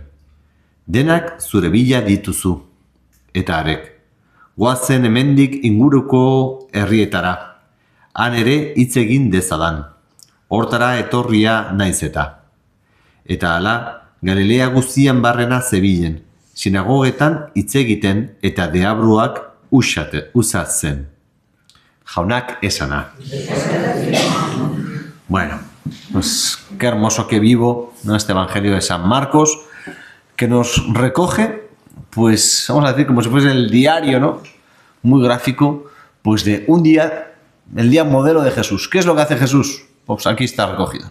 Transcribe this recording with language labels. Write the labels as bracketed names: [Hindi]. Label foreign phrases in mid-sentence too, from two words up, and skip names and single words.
[Basque] Denak zure bila dituzu, eta harek, goazen hemendik inguruko herrietara, han ere hitz egin dezadan, hortara etorria naiz eta. Eta hala, Galilea guztian barrena zebilen, sinagogetan hitz egiten eta deabruak usatzen. Jaunak esana. [Spanish] Bueno, pues qué hermoso que vivo, ¿no? Este Evangelio de San Marcos, que nos recoge, pues vamos a decir como si fuese el diario, ¿no? Muy gráfico, pues de un día, el día modelo de Jesús. ¿Qué es lo que hace Jesús? Pues aquí está recogido.